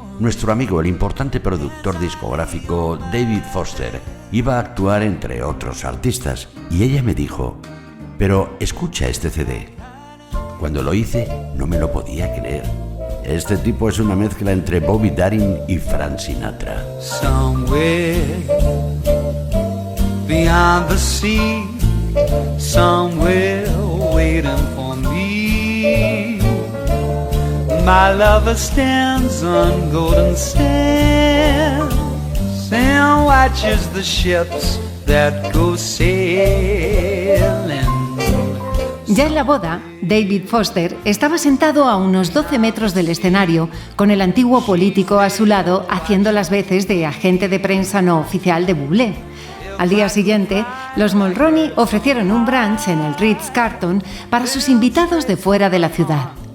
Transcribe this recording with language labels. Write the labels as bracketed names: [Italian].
[Spanish] Nuestro amigo, el importante productor discográfico David Foster, iba a actuar entre otros artistas. Y ella me dijo: pero escucha este CD. Cuando lo hice, no me lo podía creer. Este tipo es una mezcla entre Bobby Darin y Frank Sinatra. [English] Somewhere beyond the sea, somewhere waiting for me, my lover stands on golden sands. then watches the ships that go sailing. [Spanish] Ya en la boda, David Foster estaba sentado a unos 12 metros del escenario, con el antiguo político a su lado haciendo las veces de agente de prensa no oficial de Bublé. Al día siguiente, los Mulroney ofrecieron un brunch en el Ritz-Carlton para sus invitados de fuera de la ciudad.